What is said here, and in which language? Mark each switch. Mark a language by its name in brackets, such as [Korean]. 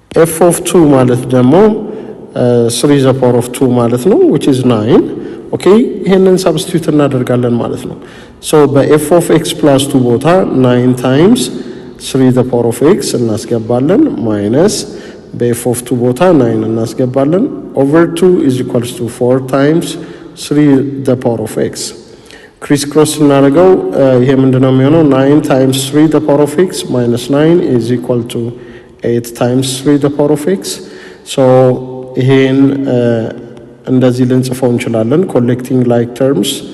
[English] f of 2 [Amharic] ማለት ደግሞ [English] 3 the power of 2 [Amharic] ማለት ነው, [English] which is 9. [Amharic] okay ይሄንን ሰብስቲቱት እናደርጋለን ማለት ነው. [English] so በf of x plus 2 ቦታ 9 times 3 the power of x እናስገባለን minus በf of 2 ቦታ 9 እናስገባለን over 2 is equals to 4 times 3 the power of x. [Amharic] ክሪስ ክሮስ እናደርገው ይሄ ምንድነው የሚሆነው? [English] 9 times 3 the power of x minus 9 is equal to 8 times 3 the power of x. [Amharic] so ይሄን እንደዚህ ልንጽፈው እንችላለን [English] collecting like terms.